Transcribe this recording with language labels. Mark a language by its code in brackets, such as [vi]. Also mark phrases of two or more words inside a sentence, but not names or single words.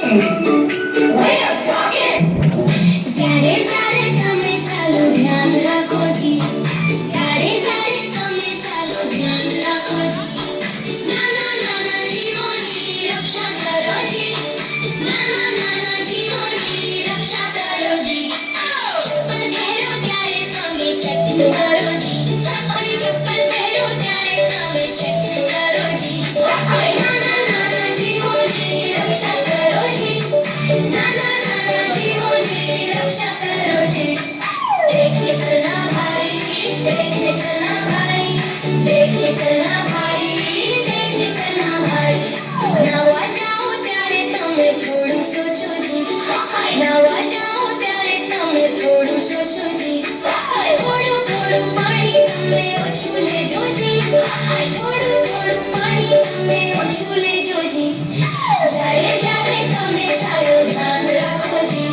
[en] way of talking. [gu] સારે સારે તમે ચાલો ધ્યાન રાખો જી. સારે સારે તમે ચાલો ધ્યાન રાખો જી. નાના નાના જીવોની રક્ષા કરો જી. નાના નાના જીવોની રક્ષા કરો જી. ચપ્પલ પહેરો ત્યારે તમે ચેક કરો જી. ઓય ચપ્પલ પહેરો ત્યારે તમે ચેક કરો જી. ઓય નાના નાના જીવોની રક્ષા કરો જી. નાના નાના જીવોની રક્ષા કરો જી. [hi] देख के चलना भाई, देख के चलना भाई, देख के चलना भाई, देख के चलना भाई. [gu] નવા જાઓ ત્યારે તમે થોડું સોચો જી. નવા જાઓ ત્યારે તમે થોડું સોચો જી. થોડું થોડું પાણી તમે ઓછું લેજો જી. થોડું થોડું પાણી તમે ઓછું લેજો જી. જ્યારે જ્યારે તમે ચાલો ધ્યાન રાખો જી.